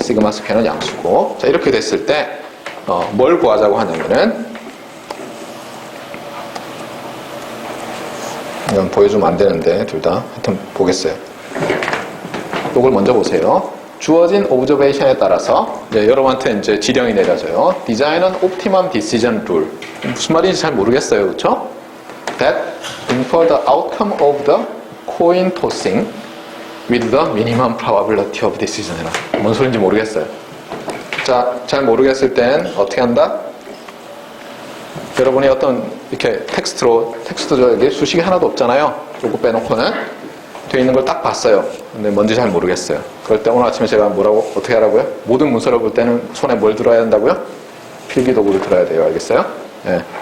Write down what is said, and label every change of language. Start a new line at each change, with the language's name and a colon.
Korean: 시그마 스퀘어는 양수고. 자, 이렇게 됐을 때 뭘 구하자고 하냐면은 이건 보여주면 안 되는데 둘 다 하여튼 보겠어요. 이걸 먼저 보세요. 주어진 오브저베이션에 따라서 여러분한테 이제 지령이 내려져요. 디자인은 옵티멈 디시전 룰. 무슨 말인지 잘 모르겠어요. 그렇죠?
English: That infer the outcome of the coin tossing with the minimum probability of decision
Korean: 해라. 뭔 소리인지 모르겠어요. 자, 잘 모르겠을 땐 어떻게 한다? 여러분이 어떤 이렇게 텍스트도 여기 수식이 하나도 없잖아요. 요거 빼놓고는 되어 있는 걸 딱 봤어요. 근데 뭔지 잘 모르겠어요. 그럴 때 오늘 아침에 제가 어떻게 하라고요? 모든 문서를 볼 때는 손에 뭘 들어야 한다고요? 필기도구를 들어야 돼요. 알겠어요? 예.